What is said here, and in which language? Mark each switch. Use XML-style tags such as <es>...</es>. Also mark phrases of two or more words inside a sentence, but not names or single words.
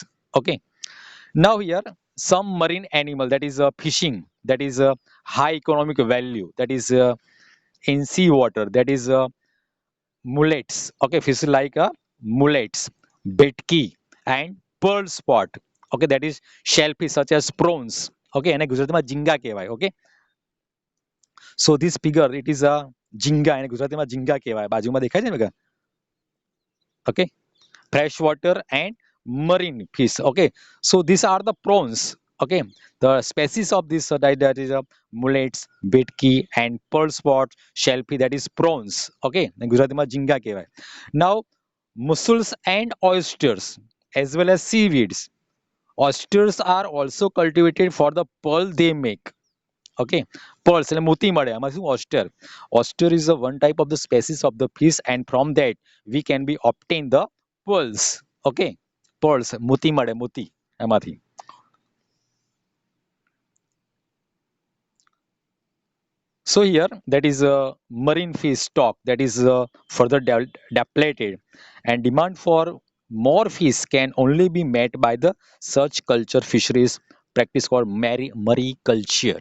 <en>Okay, now here some marine animal, that is fishing, that is a high economic value, that is in sea water, that is mullets. Okay, fish like mullets, betki, and pearl spot. Okay, that is shellfish such as prawns.</en> <gu>Okay, એને ગુજરાતીમાં ઝીંગા કહેવાય.</gu> <en>Okay, so this figure, it is a ઝીંગા,</en> <gu>એને ગુજરાતીમાં ઝીંગા કહેવાય, બાજુમાં દેખાય છે ને.</gu> <en>Okay, freshwater and marine fish. Okay, so these are the prawns. Okay, the species of this that is mullets, betki, and pearl spot shellfish, that is prawns.</en> <gu>Okay, and ગુજરાતીમાં ઝીંગા કહેવાય.</gu> <en>Now mussels and oysters, as well as seaweeds. Oysters are also cultivated for the pearl they make. Okay, pearls</en> <gu>એટલે મોતી મળે આમાં શું oyster.</gu> <en>Oyster is a one type of the species of the fish, and from that we can be obtain the pearls. Okay, pearls</en> <gu>મોતી મળે મોતી એમાંથી.</gu> <en>So here, that is a marine fish stock that is further depleted, and demand for more fish can only be met by the such culture fisheries practice called mariculture.</en>